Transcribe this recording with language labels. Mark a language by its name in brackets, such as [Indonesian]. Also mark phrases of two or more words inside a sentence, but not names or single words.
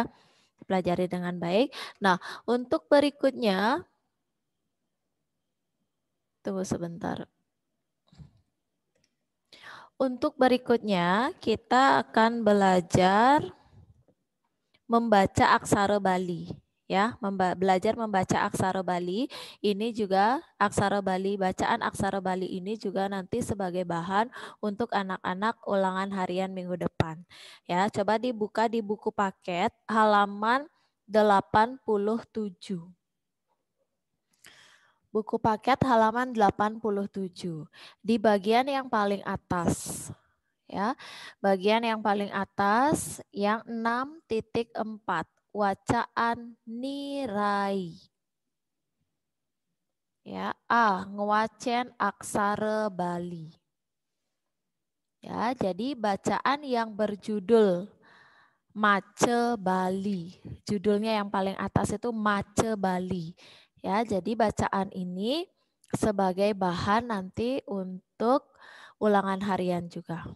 [Indonesian] Dipelajari dengan baik. Nah, untuk berikutnya tunggu sebentar. Untuk berikutnya kita akan belajar membaca aksara Bali. Ya, belajar membaca aksara Bali. Ini juga aksara Bali, bacaan aksara Bali ini juga nanti sebagai bahan untuk anak-anak ulangan harian minggu depan. Ya, coba dibuka di buku paket halaman 87. Buku paket halaman 87. Di bagian yang paling atas. Ya, bagian yang paling atas yang 6.4 wacaan nirai. Ya, A ngewacen aksara Bali. Ya, jadi bacaan yang berjudul Mace Bali. Judulnya yang paling atas itu Mace Bali. Ya, jadi bacaan ini sebagai bahan nanti untuk ulangan harian juga.